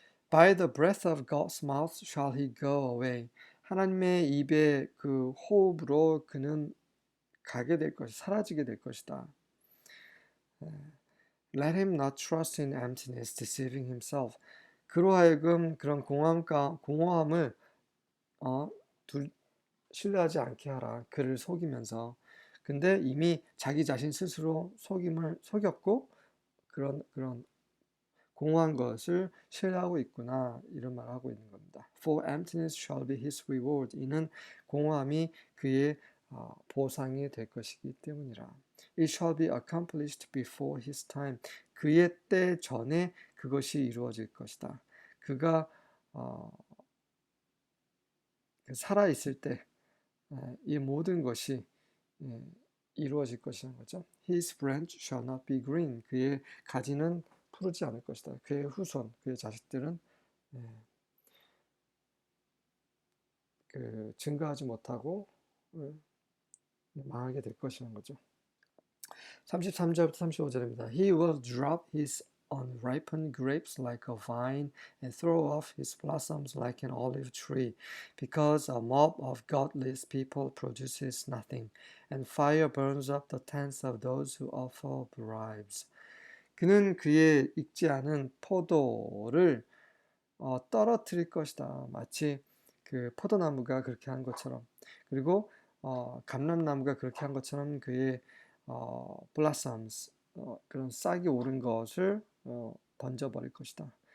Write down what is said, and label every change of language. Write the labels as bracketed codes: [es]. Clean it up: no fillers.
[en] By the breath of God's mouth shall he go away. [ko] 하나님의 입의 그 호흡으로 그는 가게 될 것이, 사라지게 될 것이다. [en] Let him not trust in emptiness, deceiving himself. [ko] 그로 하여금 그런 공허함을 신뢰하지 않게 하라. 그를 속이면서. 근데 이미 자기 자신 스스로 속였고 그런 공허한 것을 신뢰하고 있구나 이런 말을 하고 있는 겁니다. [en] For emptiness shall be his reward. [ko] 이는 공허함이 그의 보상이 될 것이기 때문이라. [en] It shall be accomplished before his time. [ko] 그의 때 전에 그것이 이루어질 것이다. 그가 살아 있을 때 이 모든 것이 이루어질 것이라는 거죠. [en] His branch shall not be green. [ko] 그의 가지는 푸르지 않을 것이다. 그의 후손, 그의 자식들은 증가하지 못하고 망하게 될 것이라는 거죠. 33절부터 35절입니다. [en] He will drop his unripened grapes like a vine and throw off his blossoms like an olive tree, because a mob of godless people produces nothing, and fire burns up the tents of those who offer bribes. [ko] 그는 그의 익지 않은 포도를 떨어뜨릴 것이다. 마치 그 포도나무가 그렇게 한 것처럼, 그리고 감람나무가 그렇게 한 것처럼 그의 blossoms 그런 싹이 오른 것을 던져버릴 것이다.